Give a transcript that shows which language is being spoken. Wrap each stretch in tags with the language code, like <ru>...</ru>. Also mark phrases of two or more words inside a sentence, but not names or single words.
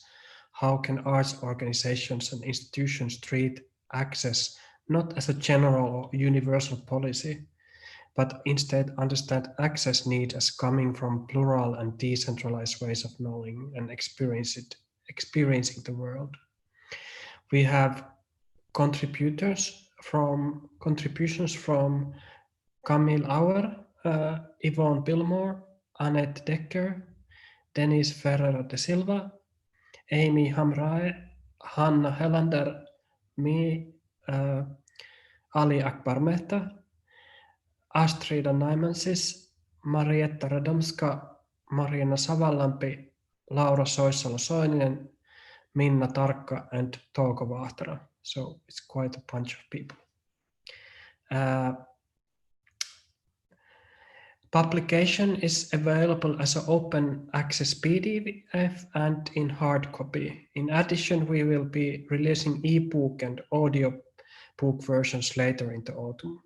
<en>How can arts organizations and institutions treat access not as a general or universal policy, but instead understand access needs as coming from plural and decentralized ways of knowing and experiencing the world. We have contributions from Camille Auer, Yvonne Billimore, Annette Dekker, Dennis Ferreira de Silva, Amy Hamrae, Hanna Helander, me, Ali Akbar Mehta, Astrida Naimansis, Marietta Radomska, Mariana Savallampi, Laura Soissalo-Soininen, Minna Tarkka, and Touko Vahtera. So it's quite a bunch of people. Publication is available as an open access PDF and in hard copy. In addition, we will be releasing ebook and audio book versions later in the autumn.</en>